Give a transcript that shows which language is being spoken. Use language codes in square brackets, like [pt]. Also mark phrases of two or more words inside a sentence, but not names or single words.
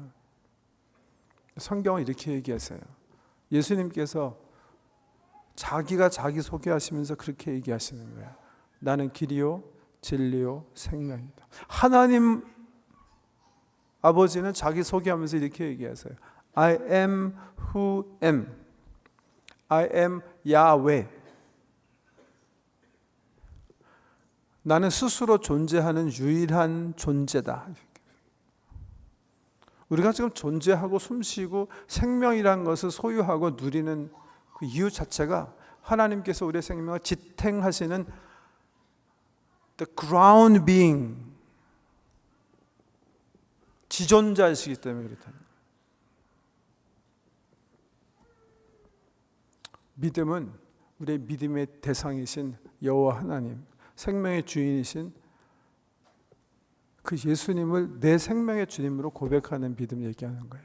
[ko] 성경은 이렇게 얘기하세요. 예수님께서 자기가 자기 소개하시면서 그렇게 얘기하시는 거예요. 나는 길이요 진리요 생명이다. 하나님 아버지는 자기 소개하면서 이렇게 얘기하세요. [en] I am who am. I am Yahweh. [ko] 나는 스스로 존재하는 유일한 존재다. 우리가 지금 존재하고 숨쉬고 생명이라는 것을 소유하고 누리는 그 이유 자체가 하나님께서 우리의 생명을 지탱하시는 [en] the ground being, [ko] 지존자이시기 때문에 그렇다. 믿음은 우리의 믿음의 대상이신 여호와 하나님, 생명의 주인이신 그 예수님을 내 생명의 주님으로 고백하는 믿음 얘기하는 거예요.